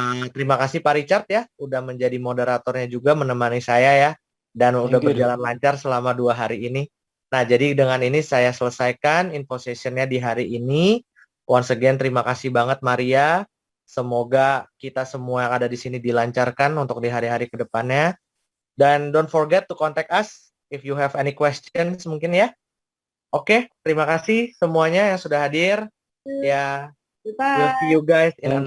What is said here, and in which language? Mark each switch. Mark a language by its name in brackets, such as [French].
[Indonesian] Terima kasih Pak Richard ya, udah menjadi moderatornya juga menemani saya ya, dan udah berjalan lancar selama 2 hari ini. Nah, jadi dengan ini saya selesaikan info session-nya di hari ini. [English] Once again, [Indonesian] terima kasih banget Maria. Semoga kita semua yang ada di sini dilancarkan untuk di hari-hari ke depannya. Dan [English] don't forget to contact us if you have any questions [Indonesian] mungkin ya. Oke, terima kasih semuanya yang sudah hadir. [English] Ya, we'll see you guys in another.